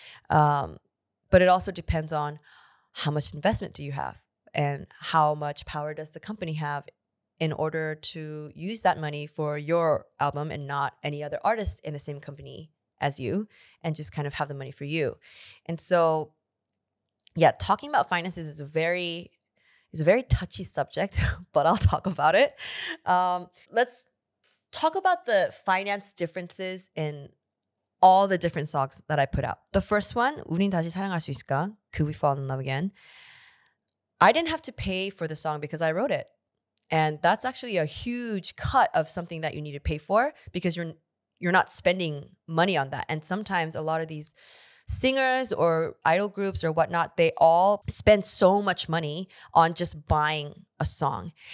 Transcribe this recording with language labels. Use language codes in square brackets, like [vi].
[en] But it also depends on how much investment do you have and how much power does the company have in order to use that money for your album and not any other artist in the same company as you, and just kind of have the money for you. And so, yeah, talking about finances is a very touchy subject, but I'll talk about it. Let's talk about the finance differences in all the different songs that I put out. The first one, [ko] 우린 다시 사랑할 수 있을까? [en] Could we fall in love again? I didn't have to pay for the song because I wrote it. And that's actually a huge cut of something that you need to pay for, because you're not spending money on that. And sometimes a lot of these singers or idol groups or whatnot, they all spend so much money on just buying a song.